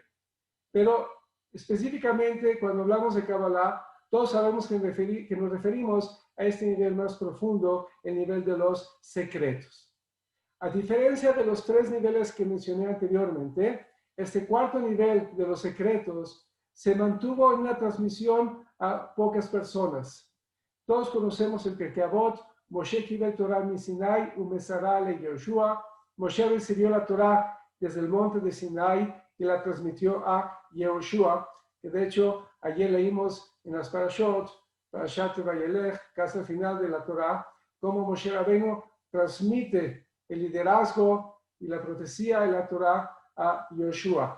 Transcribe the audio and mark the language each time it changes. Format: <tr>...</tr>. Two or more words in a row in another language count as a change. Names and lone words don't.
<es>Pero específicamente cuando hablamos de Kabbalah, todos sabemos que nos referimos a este nivel más profundo, el nivel de los secretos. A diferencia de los 3 niveles que mencioné anteriormente, este cuarto nivel de los secretos se mantuvo en una transmisión a pocas personas. Todos conocemos el Pirkei Avot,</es> <he>משה קיבל תורה מסיני ומסרה ליהושע.</he> <es>Moshe recibió la Torah desde el monte de Sinai y la transmitió a Yehoshua, que de hecho ayer leímos en las Parashot, Parashat Vayelech, casi al final de la Torah, cómo Moshe Rabbeinu transmite el liderazgo y la profecía de la Torah a Yehoshua.</es>